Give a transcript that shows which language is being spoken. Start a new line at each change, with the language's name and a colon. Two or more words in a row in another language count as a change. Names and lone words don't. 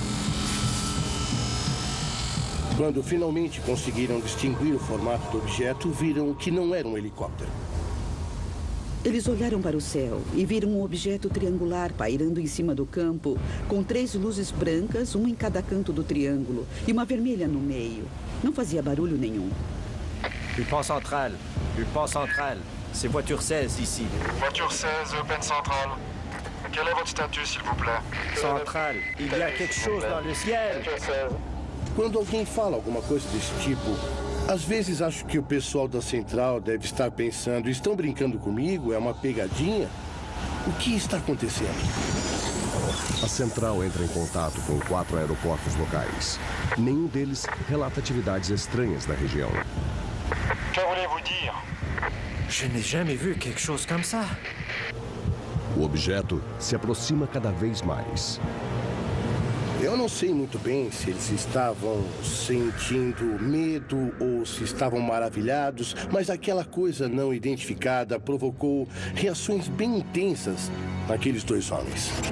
Portuguese: Quando finalmente conseguiram distinguir o formato do objeto, viram que não era um helicóptero. Eles olharam para o céu e viram um objeto triangular pairando em cima do campo, com 3 luzes brancas, uma em cada canto do triângulo, e uma vermelha no meio. Não fazia barulho nenhum.
French: Le pont central. Le pont central. C'est voiture 16 ici. Voiture 16, Eupen Central. Quel est votre statut, s'il vous plaît? Central. Il y a quelque chose dans le ciel. Voiture 16.
Portuguese: Quando alguém fala alguma coisa desse tipo, às vezes acho que o pessoal da central deve estar pensando, estão brincando comigo? É uma pegadinha? O que está acontecendo? A central entra em contato com 4 aeroportos locais. Nenhum deles relata atividades estranhas na região.
French: Que voulez-vous dire? Je n'ai jamais vu quelque chose comme ça.
Portuguese: O objeto se aproxima cada vez mais. Eu não sei muito bem se eles estavam sentindo medo ou se estavam maravilhados, mas aquela coisa não identificada provocou reações bem intensas naqueles 2 homens.